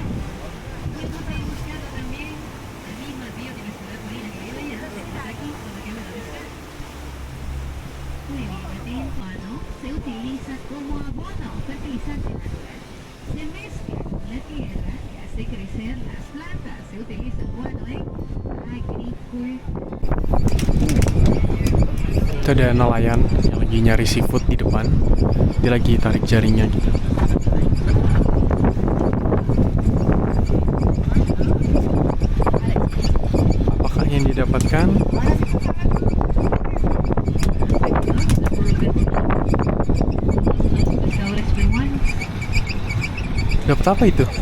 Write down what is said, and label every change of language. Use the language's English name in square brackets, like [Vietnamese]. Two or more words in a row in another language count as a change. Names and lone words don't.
[Spanish] Y hemos ahí buscando también la misma biodiversidad marina que vive allá. Tenemos aquí, donde queda la pesca. Muy bien, el guano se utiliza como abono, fertilizante natural. Se mezcla con la tierra que hace crecer las plantas. Se utiliza el guano en agricultura. [Indonesian] Itu ada nelayan yang lagi nyari seafood di depan. Dia lagi tarik jaringnya gitu. Apakah yang didapatkan? [Spanish] Pescadores peruanos. [Indonesian] Dapat apa itu?